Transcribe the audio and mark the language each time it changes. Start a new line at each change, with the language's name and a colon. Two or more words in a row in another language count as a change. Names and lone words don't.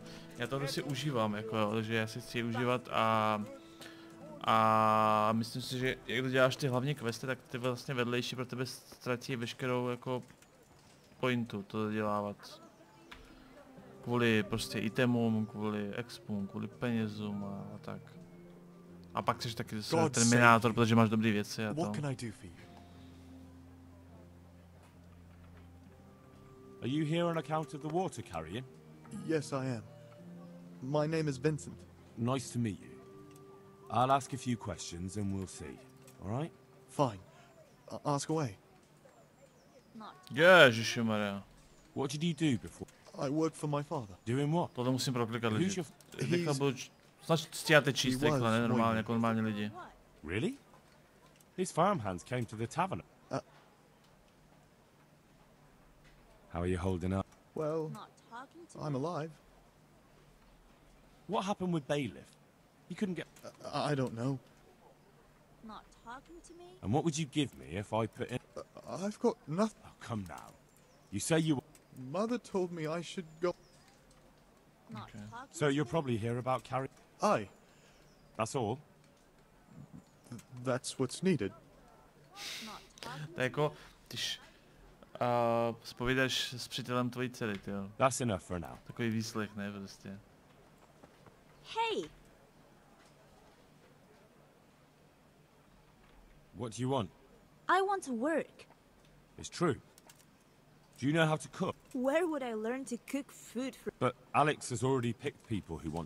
Czech: Já to si užívám, jako, takže já si chci užívat a myslím si, že jak děláš ty hlavní questy, tak ty vlastně vedlejší pro tebe ztratí veškerou jako pointu to dodělávat. Kvůli prostě itemům, kvůli expům, kvůli penězům a tak. A pak jsi taky terminátor, protože máš dobré věci a to.
English: Are you here on account of the water carrying? Yes, I am. My name is Vincent. Nice to meet you. I'll ask a few questions and we'll see. All right? Fine. Ask away.
Czech: Ježišmarja.
English: What did you do before? I work for my father. Doing what?
Czech: Tohle musím proklikat lidi. Rychle budu... Snad stíháte číst rychle, ne normálně, jako normální lidi.
English: Really? His farmhands came to the tavern. How are you holding up? Well, I'm alive. What happened with Bailiff? You couldn't get... I don't know. talking to me? And what would you give me if I put in... I've got nothing. Oh, come now. You say you... Mother told me I should go. Not talking So to you're me? probably here about carry... Aye. That's all? That's what's needed. Not talking
Czech: To je jako, když zpovídáš s přítelem tvojí dcery, tyjo.
English: That's enough for now.
Czech: Takový výslech, ne, prostě.
English: Hey! What do you want? I want to work. It's true. Do you know how to cook? Where would I learn to cook food for? But Alex has already picked people who want...